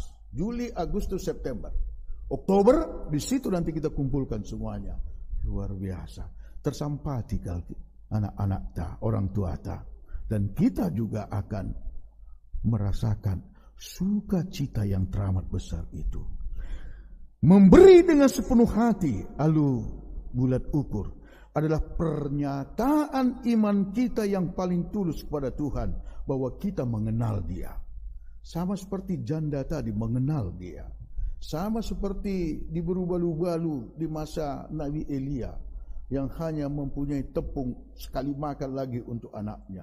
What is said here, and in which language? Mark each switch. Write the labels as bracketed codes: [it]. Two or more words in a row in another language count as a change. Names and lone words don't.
[id] Juli, Agustus, September. Oktober, di situ nanti kita kumpulkan semuanya. Luar biasa. Tersampati anak-anak ta, orang tua ta. Dan kita juga akan merasakan sukacita yang teramat besar itu. Memberi dengan sepenuh hati, [btx] alu bulat ukur, [id] adalah pernyataan iman kita yang paling tulus kepada Tuhan, bahwa kita mengenal Dia. Sama seperti janda tadi mengenal Dia. Sama seperti di berubah-ubah di masa Nabi Elia, yang hanya mempunyai tepung sekali makan lagi untuk anaknya.